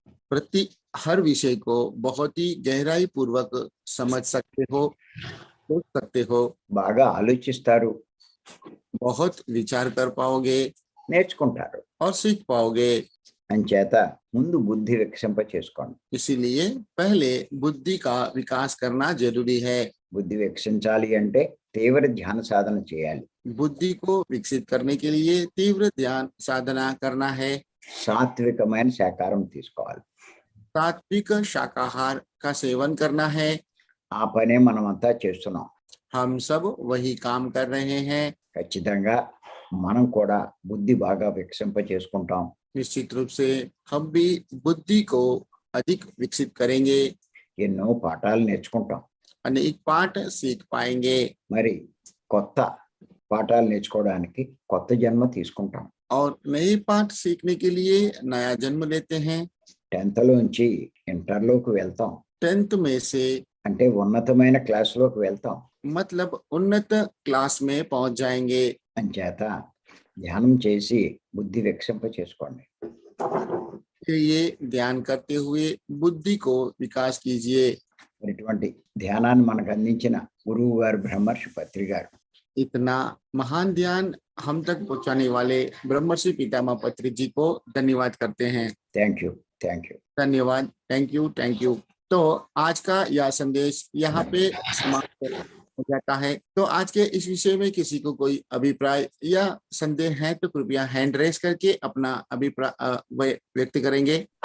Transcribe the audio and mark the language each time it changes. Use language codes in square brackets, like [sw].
[hi] प्रति हर विषय को बहुत ही गहराई पूर्वक समझ सकते हो, सोच सकते हो, [te] బాగా ఆలోచిస్తారు, [hi] बहुत विचार कर पाओगे [te] నేర్చుకుంటారు. [hi] और सीख पाओगे। [te] అంచేత ముందు బుద్ధి వికసింప చేసుకోండి. [hi] इसीलिए पहले बुद्धि का विकास करना जरूरी है। [te] బుద్ధి వికసించాలి అంటే తీవ్ర ధ్యాన సాధన చేయాలి. [hi] बुद्धि को विकसित करने के लिए तीव्र ध्यान साधना करना है। [te] సాత్వికమైన శాకాహారం తీసుకోవాలి. [hi] सात्विक शाकाहार का सेवन करना है। [te] ఆ పనే మనమంతా చేస్తున్నాం. [hi] हम सब वही काम कर रहे हैं। [te] ఖచ్చితంగా మనం కూడా బుద్ధి బాగా వికసింప చేసుకుంటాం. [hi] निश्चित रूप से हम भी बुद्धि को अधिक विकसित करेंगे, [te] ఎన్నో పాఠాలు నేర్చుకుంటాం. [hi] अनेक पाठ सीख पाएंगे [te] మరి కొత్త పాఠాలు నేర్చుకోవడానికి కొత్త జన్మ తీసుకుంటాం. [hi] और नए पाठ सीखने के लिए नया जन्म लेते हैं। [te] 10th లోంచి ఇంటర్లోకి వెళ్తాం, [hi] 10th में से [te] అంటే ఉన్నతమైన క్లాసులోకి వెళ్తాం. [hi] मतलब उन्नत क्लास में पहुंच जाएंगे। [te] అంచేత ధ్యానం చేసి బుద్ధి వికసింప చేసుకోండి. [hi] ये ध्यान करते हुए बुद्धि को विकास कीजिए। [te] మరి ఇటువంటి ధ్యానాన్ని మనకు అందించిన గురువు గారు బ్రహ్మర్షి పత్రి గారు, [hi] इतना महान ध्यान हम तक पहुंचाने वाले ब्रह्मर्षि पितामह पत्री जी को धन्यवाद करते हैं। [en] Thank you, thank you. [hi] धन्यवाद, [en] Thank you. [hi] तो आज का यह संदेश यहाँ पे समाप्त हो जाता है। तो आज के इस विषय में किसी को कोई अभिप्राय या संदेह है तो कृपया हैंड रेस करके अपना अभिप्राय व्यक्त करेंगे।